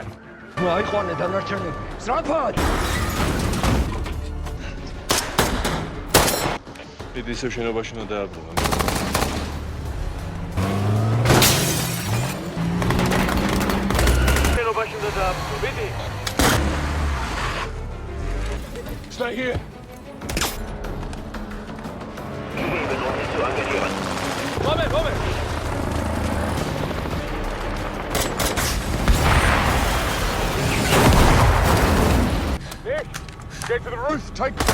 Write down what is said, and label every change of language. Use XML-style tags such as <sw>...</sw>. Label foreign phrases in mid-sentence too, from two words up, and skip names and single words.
<ka>მოაიყვანე დანარჩენი. სწრაფად! Idi ისევ შენობაში უნდა დააბრუნა. შენობაში უნდა დააბრუნა. Idi.</ka> <en>Stay here. Moment. Nick, get to the roof. Take.</en>